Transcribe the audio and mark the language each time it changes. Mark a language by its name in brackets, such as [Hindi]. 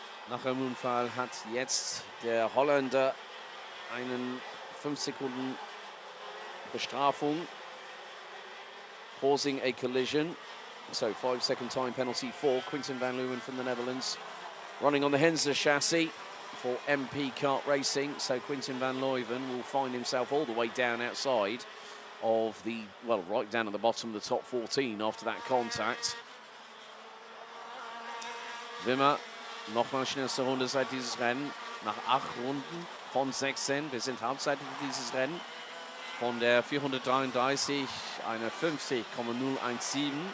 [German] Nach dem Unfall hat jetzt der Holländer einen 5 Sekunden Bestrafung, [English] causing a collision. So 5-second time penalty for Quintin van Leeuwen from the Netherlands, running on the Henze chassis for MP Kart Racing. So Quintin van Leeuwen will find himself all the way down outside of the, well, right down at the bottom of the top 14 after that contact. [German] Wimmer, nochmal schnellste Runde seit dieses Rennen, nach 8 Runden von 16. Wir sind halbzeitig dieses Rennen. Von der 433 eine 50,017.